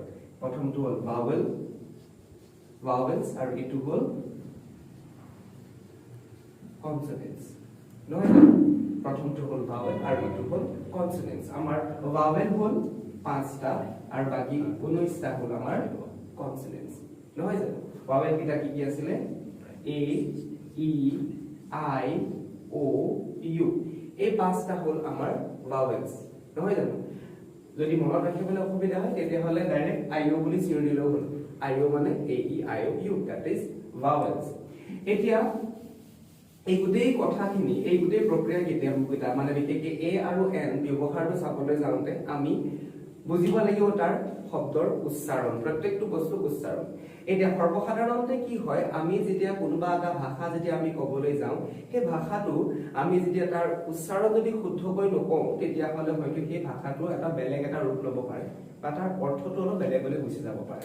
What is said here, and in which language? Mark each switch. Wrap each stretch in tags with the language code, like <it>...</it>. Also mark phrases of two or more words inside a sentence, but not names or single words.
<as>প্ৰথমটো হ'ল ভাৱেলছ আৰু ইটো হ'ল কনসনেন্টস, নহয় জানো? প্ৰথমটো হ'ল ভাৱেল আৰু ইটো হ'ল কনসনেন্টস। আমাৰ ভাৱেল হ'ল 5টা আৰু বাকি 19টা হ'ল আমাৰ কনসনেন্টস, নহয় জানো? ভাৱেল কিটা কি কি আছিল?</as> <en>a e i o u,</en> <as>এই 5টা হ'ল আমাৰ ভাৱেলস, নহয় জানো? যদি মনত ৰাখিবলৈ অসুবিধা হয় তেতিয়া হলে ডাইৰেক্ট</as> <en>i o</en> <as>বুলি চিঞৰি দিলেও হ'ল,</as> <en>i o মানে a e i o u, that is vowels।</en> <as>এতিয়া এই গোটেই কথাখিনি, এই গোটেই প্ৰক্ৰিয়া কেতিয়া মানে বিশেষকৈ a আৰু n ব্যৱহাৰটো চাবলৈ যাওঁতে আমি বুজিব লাগিব তাৰ শব্দৰ উচ্চাৰণ, প্ৰত্যেকটো বস্তু উচ্চাৰণ। এতিয়া সৰ্বসাধাৰণতে কি হয়, আমি যেতিয়া কোনোবা এটা ভাষা যেতিয়া আমি ক'বলৈ যাওঁ, সেই ভাষাটো আমি যেতিয়া তাৰ উচ্চাৰণ যদি শুদ্ধকৈ নকওঁ, তেতিয়া হলে হয়তো সেই ভাষাটো এটা বেলেগ এটা ৰূপ ল'ব পাৰে বা তাৰ অৰ্থটো অলপ বেলেগ বেলেগ গুচি যাব পাৰে।</as>